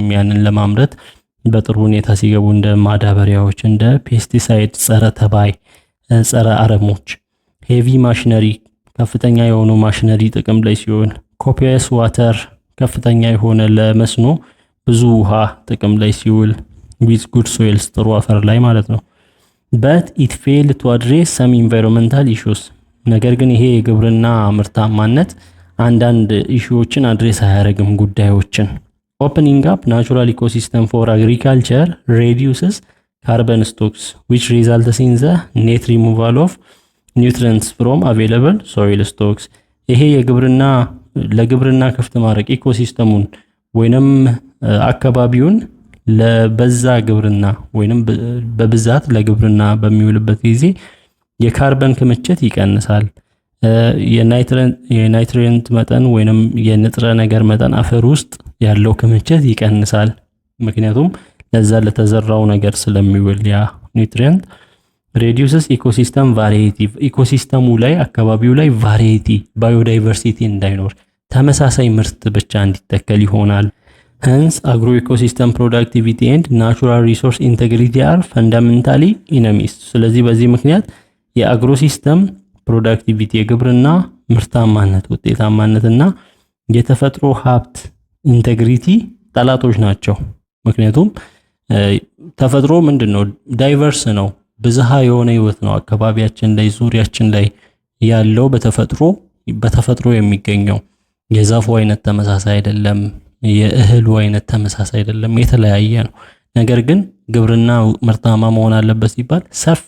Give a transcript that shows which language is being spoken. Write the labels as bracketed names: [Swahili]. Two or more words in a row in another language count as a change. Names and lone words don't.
[Amharic] ያንን ለማምረት በጥሩ ሁኔታ ሲገቡ እንደ ማዳበሪያዎች፣ እንደ ፔስቲሳይድ፣ ጸረ ተባይ፣ ጸረ አረሞች፣ [English] heavy machinery [Amharic] ከፍተኛ የሆኑ ማሽነሪ ጥቅም ላይ ሲሆን፣ [English] copious water [Amharic] ከፍተኛ የሆነ ለመስኖ ብዙ ውሃ ጥቅም ላይ ሲውል፣ [English] with good soils [Amharic] ጥሩ አፈር ላይ ማለት ነው። [English] but it failed to address some environmental issues። [Amharic] ነገር ግን ይሄ የግብርና ምርታማነት አንዳንድ ኢሹዎችን አድሬስ አያደርግም ጉዳዮችን። [English] opening up natural ecosystem for agriculture reduces carbon stocks which results in the net removal of nutrients from available soil stocks። [Amharic] ይሄ የግብርና ለግብርና ክፍት ማድረግ ኢኮሲስተሙን ወይንም አካባቢውን ለበዛ ግብርና ወይንም በብዛት ለግብርና በሚውልበት ጊዜ የካርበን ክምችት ይቀንሳል። የናይትሪየንት መጠን ወይንም የንጥረ ነገር መጠን አፈር ውስጥ ያለው ክምችት ይቀንሳል። ምክንያቱም ለዛ ለተዘራው ነገር ስለሚውል ያ ኒውትሪየንት። [English] reduces ecosystem variety [Amharic] ኢኮሲስተሙ ላይ አካባቢው ላይ ቫሪቲ ባዮዳይቨርሲቲ እንዳይኖር ተመሳሳይ ምርት ብቻ እንዲተከል ይሆናል። [English] hence agroecosystem productivity and natural resource integrity are fundamentally enemies። [Amharic] ስለዚህ በዚህ ምክንያት የአግሮሲስተም ፕሮዳክቲቪቲ የግብርና ምርታማነት ውጤታማነትና የተፈጥሮ ሀብት ኢንቴግሪቲ ጠላቶች ናቸው። ምክንያቱም ተፈጥሮ ምንድነው? ዳይቨርስ ነው፣ ብዝሃ የሆነ ህይወት ነው። አካባቢያችን ላይ ዙሪያችን ላይ ያለው በተፈጥሮ የሚገኘው የዛፉ አይነት ተመሳሳይ አይደለም፣ የእህሉ አይነት ተመሳሳይ አይደለም፣ የተለያየ ነው። ነገር ግን ግብርና ምርታማ መሆን አለበት ሲባል ሰፊ